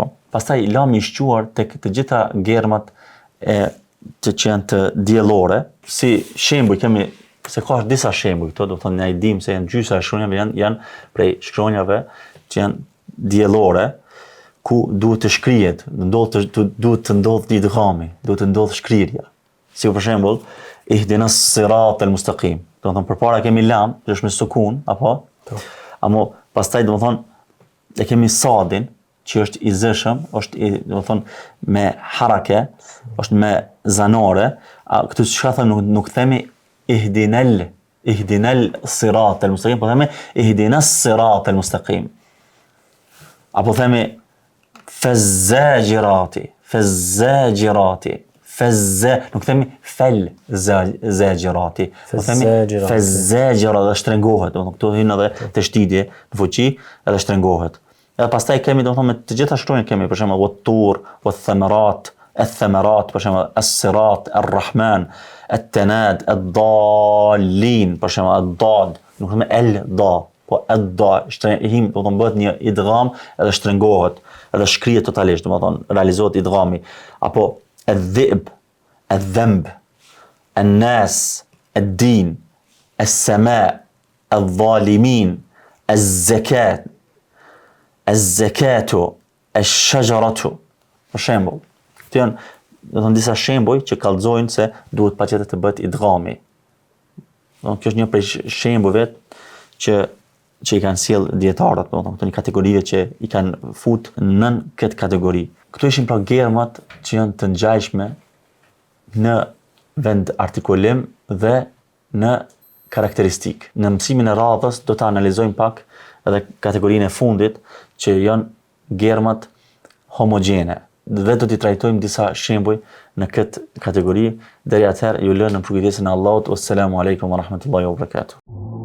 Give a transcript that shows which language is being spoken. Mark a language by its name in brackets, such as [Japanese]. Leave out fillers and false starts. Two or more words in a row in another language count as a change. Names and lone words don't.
[Albanian] Pastaj lami i shquar tek të gjitha germat që janë të diellore, si shembull kemi se ka disa shembuj këto, do të thonë ne i dim se janë gjysa e shkronjave janë prej shkronjave që janë diellore, ku duhet të shkrihet, duhet të ndodh idghami, duhet të ndodh shkrirja. Si për shembull, [Arabic] اهدنا الصراط المستقيم. [Albanian] Do të thonë përpara kemi lam, që është me sukun, apo? Amo pastaj do të thonë e kemi sadin, që është i zëshëm, është do të thonë me harake, është me zanore, këtu çka thonë nuk themi [Arabic] اهدنا الصراط المستقيم، [Albanian] po themi [Arabic] اهدنا الصراط المستقيم. [Albanian] Apo themi [Arabic] فالزاجرات [Albanian] nuk themi [Arabic] فل زاجرات, [Albanian] po themi Fazzajirati. fazzajira dhe shtrengohet, do të thonë këtu hyn edhe të shtidje në fuqi edhe shtrengohet. Edhe pastaj kemi do të thonë me të gjitha shkronjat kemi për shembull wat-tur, [Arabic] wath-thamarat, الثمرات [Albanian] për shembull [Arabic] الصراط، الرحمن, التناد، الضالين [Albanian] për shembull [Arabic] ad-dad, [Albanian] nuk themi el-da, po ad-da, shtrehim do të thonë bëhet një idgham edhe shtrengohet, edhe shkrihet totalisht, do të thonë realizohet idghami, apo [Arabic] الذئب الذنب الناس الدين السماء الظالمين الزكاة الزكاة الشجرة [Albanian] për shembull. Këto janë do të thonë disa shembuj që kallëzojnë se duhet patjetër të bëhet idghami. Do kjo është një prej shembujve që i kanë sjell dietarët, do të thonë këto një kategorive që i kanë fut nën këtë kategori. Këto ishin pra germat që janë të ngjajshme në vend artikulim dhe në karakteristik. Në mësimin e radhës do të analizojmë pak edhe kategorinë e fundit që janë germat homogjene. Dhe do t'i trajtojmë disa shembuj në këtë kategori. Deri atëherë ju lë në përkujdesin e Allahut. [Arabic] وعليكم السلام ورحمة الله وبركاته.